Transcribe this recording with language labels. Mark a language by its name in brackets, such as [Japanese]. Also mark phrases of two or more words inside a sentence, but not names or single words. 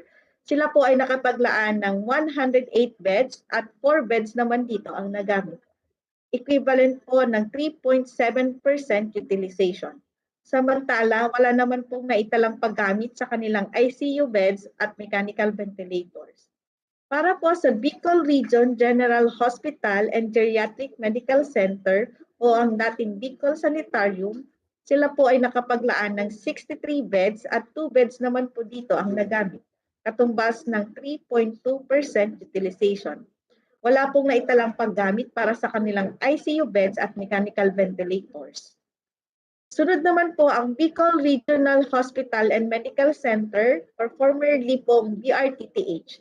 [Filipino] Sila po ay nakapaglaan ng 108 beds at 4 beds naman dito ang nagamit. Equivalent po ng 3.7% utilization. Samantala, wala naman pong naitalang paggamit sa kanilang [English] ICU beds [Filipino] at [English] mechanical ventilators. [Filipino] Para po sa Bicol Region General Hospital and Geriatric Medical Center o ang dating Bicol Sanitarium, sila po ay nakapaglaan ng 63 beds at 2 beds naman po dito ang nagamit, katumbas ng 3.2% utilization. Wala pong naitalang paggamit para sa kanilang [English] ICU beds [Filipino] at [English] mechanical ventilators. [Filipino] Sunod naman po ang Bicol Regional Hospital and Medical Center [English] or formerly [Filipino] pong BRTTH.